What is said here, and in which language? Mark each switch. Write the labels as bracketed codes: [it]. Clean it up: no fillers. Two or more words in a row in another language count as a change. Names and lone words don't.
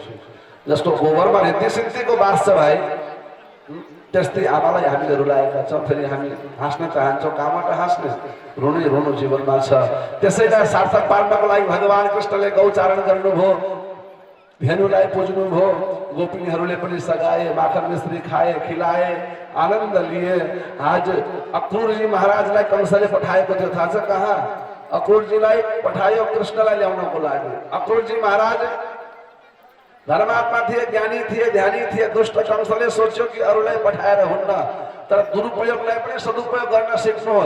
[ne] जसको गोबरमा रिद्धि सिद्धिको बास छ भाइ, त्यस्तै आमालाई हामीले रुलाएका छौँ। फेरि हामी हाँस्न चाहन्छौँ, कहाँबाट हाँस्ने? रुनु रुनु जीवनमा छ। त्यसैलाई सार्थक पार्नको लागि भगवान कृष्णले गौचारण गर्नुभयो, धेनुलाई पुज्नुभयो, गोपिनीहरूले पनि सगाए, [hi] माखन मिश्री खाए, खिलाए, आनन्द लिए। [ne] आज अक्रूरजी महाराजलाई कंसले पठाएको थियो, थाहा छ कहाँ? अक्रूरजीलाई पठायो कृष्णलाई ल्याउनको लागि। अक्रूरजी महाराज धर्मात्मा थिए, ज्ञानी थिए, ध्यानी थिए। दुष्ट कंसले सोच्यो कि अरूलाई पठाएर हुन्न, तर दुरुपयोगलाई पनि सदुपयोग गर्न सिक्नुहोस्।